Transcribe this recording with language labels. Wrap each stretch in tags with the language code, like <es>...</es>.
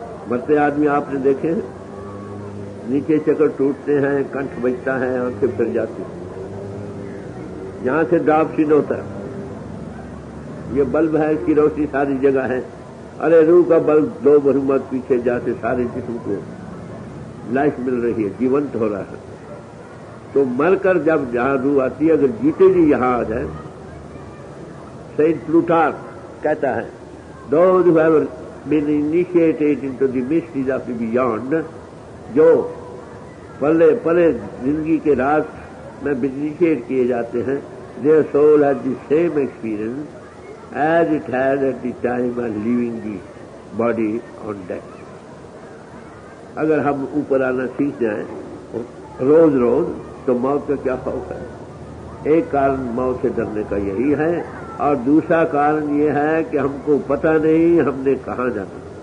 <hi>मरते आदमी आपने देखे हैं, नीचे चक्कर टूटते हैं, कंठ बजता है, आंखें फिर जाती हैं, यहां से ड्रॉप सीन होता है। ये बल्ब है, इसकी रोशनी सारी जगह है। अरे रूह का बल्ब 2 बरमत पीछे जाते सारे जिस्म को लाइफ मिल रही है, जीवंत हो रहा है। तो मरकर जब जहां रूह आती है, अगर जीते जी यहां आ जाए, सेंट प्लूटार्क कहता है,</hi> <en>those who have been initiated into the mysteries of the beyond, जो पले जिंदगी के राज में इनिशिएट किए जाते हैं, their soul has the same experience as it had at the time of leaving the body on death.</en> <hi>अगर हम ऊपर आना सीख जाएं रोज रोज, तो मौत का क्या खौफ है? एक कारण मौत से डरने का यही है, और दूसरा कारण ये है कि हमको पता नहीं हमने कहां जाना।</hi>